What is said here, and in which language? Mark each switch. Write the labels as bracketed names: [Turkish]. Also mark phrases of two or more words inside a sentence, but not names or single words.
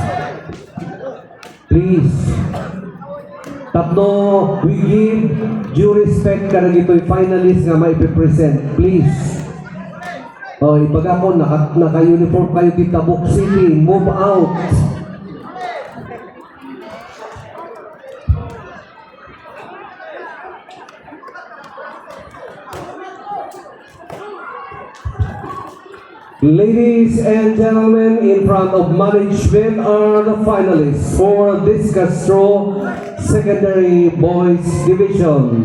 [English] Please. Tapno, we give due respect [Iloko] ka na gito'y [English] finalist [Iloko] nga maipipresent. [English] Please. [Iloko] O, ibaga ko, naka-uniform kayo dita Tabuk City, [English] move out. Ladies and gentlemen, in front of management are the finalists for discus throw secondary boys division.